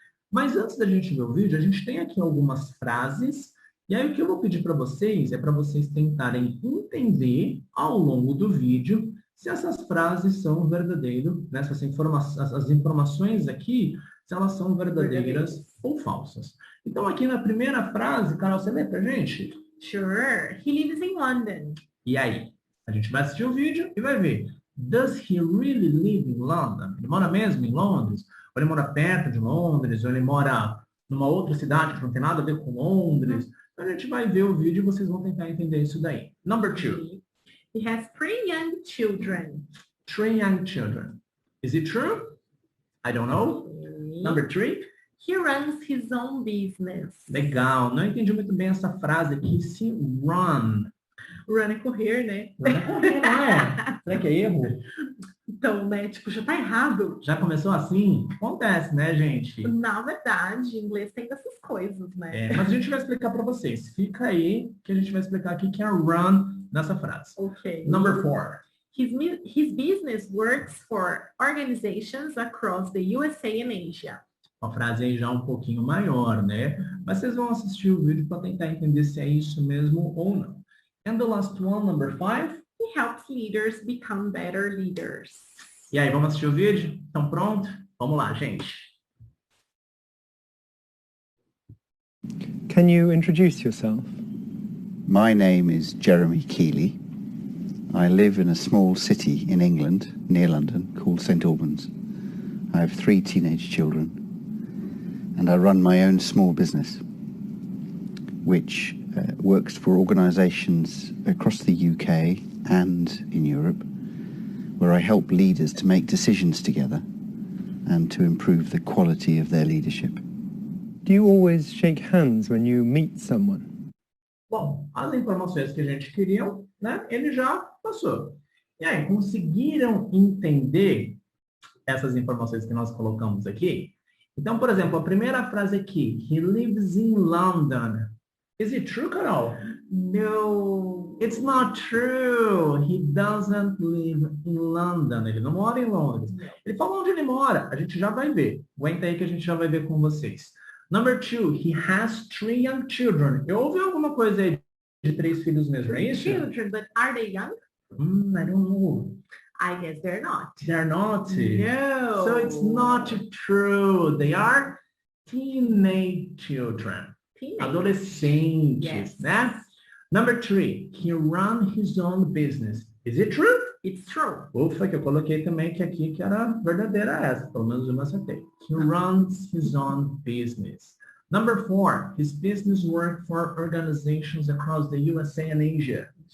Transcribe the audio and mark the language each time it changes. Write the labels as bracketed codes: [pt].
[pt] Mas antes da gente ver o vídeo, a gente tem aqui algumas frases, e aí o que eu vou pedir para vocês é para vocês tentarem entender ao longo do vídeo se essas frases são verdadeiras, né? Se as informações aqui, se elas são verdadeiras ou falsas. Então aqui na primeira frase, Carol, você lê pra gente? [en] Sure. He lives in London. [pt] E aí? A gente vai assistir o vídeo e vai ver. [en] Does he really live in London? [pt] Ele mora mesmo em Londres? Ou ele mora perto de Londres? Ou ele mora numa outra cidade que não tem nada a ver com Londres? Então a gente vai ver o vídeo e vocês vão tentar entender isso daí. [en] Number 2. He has 3 young children. 3 young children. Is it true? I don't know. Number 3. He runs his own business. [pt] Legal. Não entendi muito bem essa frase aqui. Se run. Run é correr, né? Run é correr, não é? Será que é erro? Então, né? Tipo, já tá errado. Já começou assim? Acontece, né, gente? Na verdade, em inglês tem dessas coisas, né? Mas a gente vai explicar para vocês. Fica aí que a gente vai explicar aqui que é run nessa frase. Ok. [en] Number 4. His business works for organizations across the USA and Asia. [pt] Uma frase aí já um pouquinho maior, né? Mas vocês vão assistir o vídeo para tentar entender se é isso mesmo ou não. [en] And the last one, number 5. He helps leaders become better leaders. [pt] E aí, vamos assistir o vídeo? Estão prontos? Vamos lá, gente. [en] Can you introduce yourself? My name is Jeremy Keeley. I live in a small city in England, near London, called St Albans. I have 3 teenage children, and I run my own small business, which works for organisations across the UK and in Europe, where I help leaders to make decisions together and to improve the quality of their leadership. Do you always shake hands when you meet someone? [pt] Bom, as informações que a gente queria, né, ele já passou. E aí, conseguiram entender essas informações que nós colocamos aqui? Então, por exemplo, a primeira frase aqui, [en] he lives in London. Is it true, Carol? No. It's not true. He doesn't live in London. [pt] Ele não mora em Londres. Ele falou onde ele mora. A gente já vai ver. Aguenta aí que a gente já vai ver com vocês. [en] Number 2, he has 3 young children. [pt] Eu ouvi alguma coisa aí de 3 filhos mesmo, é isso? [en] Children, but are they young? I don't know. I guess they're not. They're not. No. So it's not true. They are teenage children. [pt] Adolescentes, [en] yes. [pt] Né? [en] Number 3, he runs his own business. Is it true? It's true. [pt] Ufa, que eu coloquei também que aqui que era verdadeira essa, pelo menos uma acertei. [en] He runs his own business. Number 4, his business work for organizations across the USA and Asia.